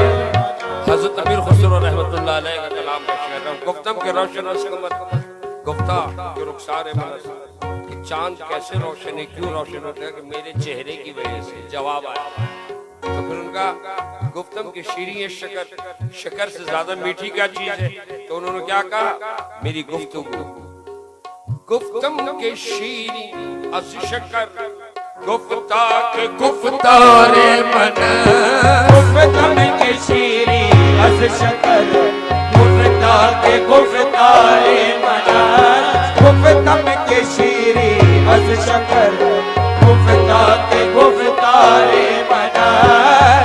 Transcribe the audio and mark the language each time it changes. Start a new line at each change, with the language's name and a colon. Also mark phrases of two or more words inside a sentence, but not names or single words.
Urdu: حضرت امیر خسرو رحمۃ اللہ علیہ کا کلام ہے شعر
Persian: گفتم که روشن از قمر گفتا که رخسار منست
Urdu: کہ چاند کیسے روشن ہے کیوں روشن ہوتا ہے کہ میرے چہرے کی وجہ سے جواب آیا تو پھر ان کا
Persian: گفتم که شیرین
Urdu: ہے شکر شکر سے زیادہ میٹھی کیا چیز ہے تو انہوں نے کیا کہا میری گفتگو
Persian: گفتم که شیرین از شکر گفتا که گفتار منست گفتم که شیرین از شکر گفتا که گفتار منار گفتم که شیرین از شکر گفتا که گفتار منار